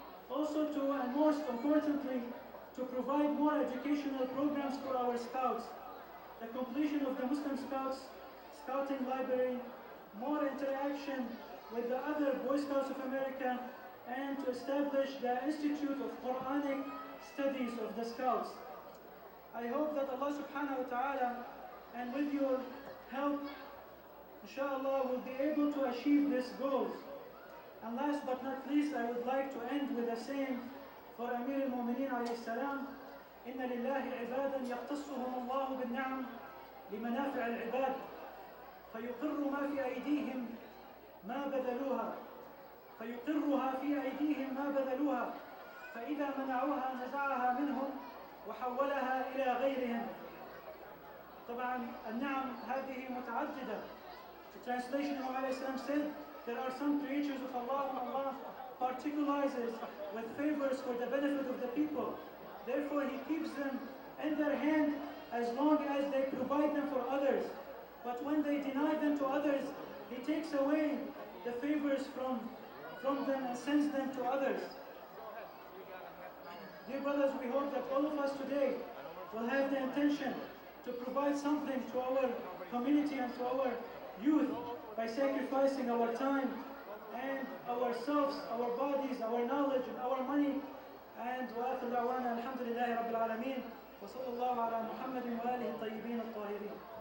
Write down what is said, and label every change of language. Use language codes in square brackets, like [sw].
[en] Also to, and most importantly, to provide more educational programs for our scouts, the completion of the Muslim Scouts Scouting Library, more interaction with the other Boy Scouts of America, and to establish the Institute of Quranic Studies of the Scouts. I hope that Allah subhanahu wa ta'ala, and with your help, inshallah, will be able to achieve these goals. And last but not least, I would like to end with a saying for Amir al-Mu'mineen alayhi salam, [ar] إن لله عبادا يختصهم الله بالنعم لمنافع العباد فيقر ما في أيديهم ما بذلوها فيقرها في أيديهم ما بذلوها فإذا منعوها نزعها منهم وحولها إلى غيرهم. طبعا النعم هذه متعددة. [en] The translation of Allah said, there are some creatures of Allah whom Allah particularizes with favors for the benefit of the people. Therefore, He keeps them in their hand as long as they provide them for others. But when they deny them to others, He takes away the favors from them and sends them to others. Dear brothers, we hope that all of us today will have the intention to provide something to our community and to our youth by sacrificing our time and ourselves, our bodies, our knowledge, and our money. And [ar] وآخر دعوانا الحمد لله رب العالمين وصلى الله على محمد وآله الطيبين الطاهرين.